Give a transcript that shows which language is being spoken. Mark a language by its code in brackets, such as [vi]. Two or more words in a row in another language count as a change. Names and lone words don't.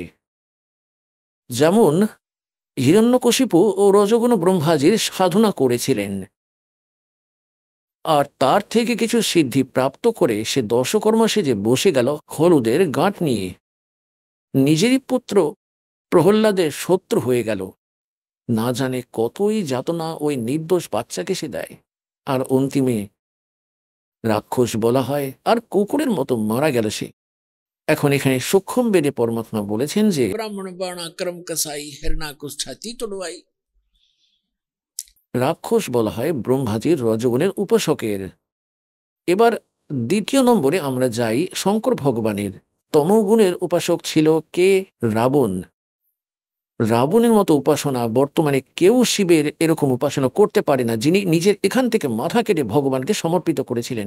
[bn] যেমন হিরণ্যকশিপু ও রজগুণ ব্রহ্মাজির সাধনা করেছিলেন, আর তার থেকে কিছু সিদ্ধি প্রাপ্ত করে সে দশকর্মা সেজে বসে গেল হলুদের গাঁট নিয়ে, নিজেরই পুত্র প্রহ্লাদের শত্রু হয়ে গেল। না জানে কতই যাতনা ওই নির্দোষ বাচ্চাকে সে দেয়, আর অন্তিমে রাক্ষস বলা হয় আর কুকুরের মতো মারা গেল সে। এখন এখানে সূক্ষ্ম বেদে পরমাত্মা বলেছেন যে [hi] ब्राह्मण बाण क्रम कसाई हिरणाकुश छाती तोड़वाई। [bn] রাক্ষস বলা হয় ব্রহ্মাজির রজগুণের উপাসকের। এবার দ্বিতীয় নম্বরে আমরা যাই শঙ্কর ভগবানের। তমগুণের উপাসক ছিল কে? রাবণ। রাবণের মতো উপাসনা বর্তমানে কেউ শিবের এরকম উপাসনা করতে পারে না, যিনি নিজের এখান থেকে মাথা কেটে ভগবানকে সমর্পিত করেছিলেন।